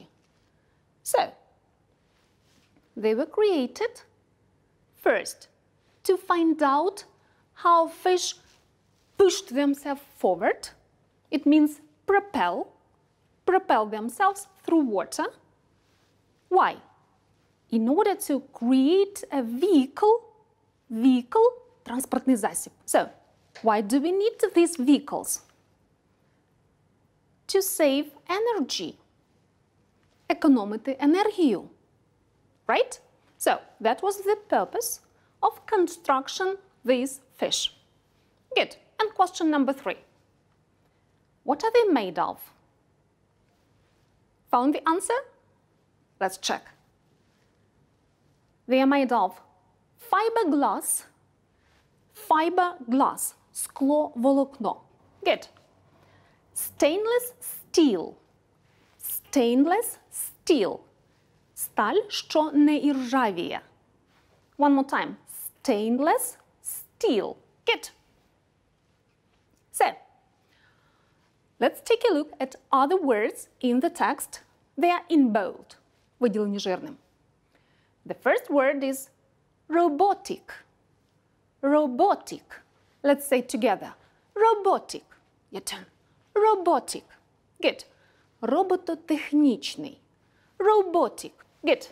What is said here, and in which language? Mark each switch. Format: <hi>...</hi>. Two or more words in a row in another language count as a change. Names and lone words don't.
<en>So, they were created first to find out how fish pushed themselves forward. It means propel themselves through water. Why? In order to create a vehicle,</en> <uk>транспортний засіб.</uk> <en>So, why do we need these vehicles? To save energy.</en> <uk>Економити енергію.</uk> <en>Right? So, that was the purpose of construction these fish. Good. And question number 3. What are they made of? Found the answer? Let's check. They are made of fiberglass, скловолокно. Good. Stainless steel,</en> <uk>сталь, що не іржавіє.</uk> <en>One more time. Stainless steel. Good. So, let's take a look at other words in the text. They are in bold,</en> <uk>виділені жирним.</uk> <en>The first word is robotic. Robotic. Let's say together. Robotic. Your turn. Robotic. Good. Робототехнічний. Robotic. Good.</en>